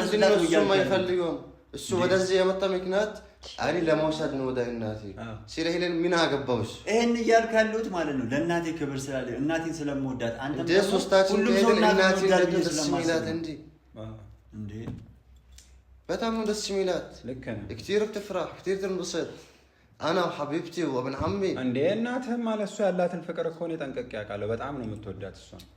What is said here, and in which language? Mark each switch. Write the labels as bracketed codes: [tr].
[am] ለምን እሱ ማይፈልገው እሱ ወደዚህ የመጣ ምክንያት እኔ ለመውሰድ ነው ወደ እናቴ ሲለ ሄለን ምን አገባውስ ይሄን እያልኩ ያለሁት ማለት ነው ለእናቴ ክብር ስላለ እናቴን ስለምወዳት አንተ ሶስታችን ሄለን እናቴ ደስ የሚላት እንዴ በጣም ደስ የሚላት ልክ ነህ [ar] كثير بتفرح كثير تنبسط انا وحبيبتي وابن عمي [am] እንዴ እናትህ ማለት እሱ ያላትን ፍቅር እኮ ነው ጠንቀቅ ያውቃለሁ በጣም ነው የምትወዳት እሷ